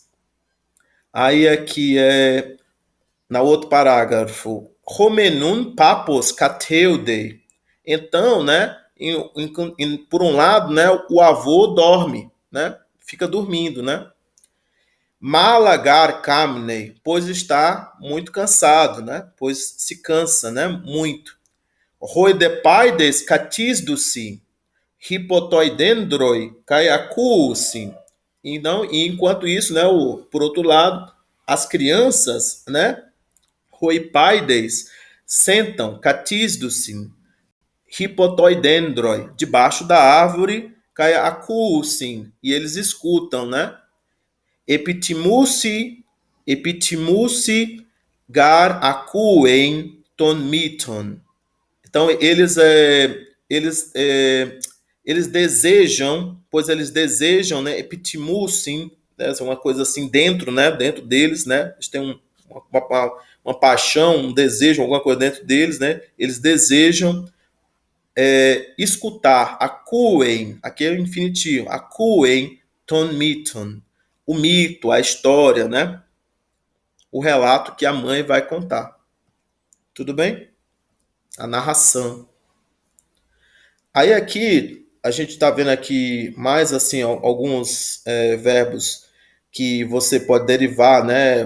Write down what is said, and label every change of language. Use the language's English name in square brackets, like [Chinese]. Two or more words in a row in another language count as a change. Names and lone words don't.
[Portuguese] Aí aqui na outro parágrafo, [Greek] ὁ μὲν οὖν πάππος καθεύδει. [Portuguese] Então, né, por um lado, né, o avô dorme, né, fica dormindo, né. [Greek] μάλα γὰρ κάμνει, [Portuguese] pois está muito cansado, né, pois se cansa, né, muito. [Greek] οἱ δὲ παῖδες καθίζουσι, ὑπὸ τῷ δένδρῳ, καὶ ἀκούουσι. [Portuguese] Então, e enquanto isso, né, por outro lado, as crianças, né, roipaides, sentam, catisdusi, hipotoidendroi, debaixo da árvore, caiacuusi, e eles escutam, né, [Greek] ἐπιθυμοῦσι γὰρ ἀκούειν τὸν μῦθον. [Portuguese] Então, eles desejam, pois eles desejam, né, epitimusim, né, uma coisa assim dentro, né, dentro deles, né, eles têm uma paixão, um desejo, alguma coisa dentro deles, né, eles desejam escutar, acuen, aqui é o infinitivo, [Greek] ἀκούειν τὸν μῦθον, [Portuguese] o mito, a história, né, o relato que a mãe vai contar. Tudo bem? A narração. Aí aqui, a gente está vendo aqui mais assim alguns verbos que você pode derivar, né?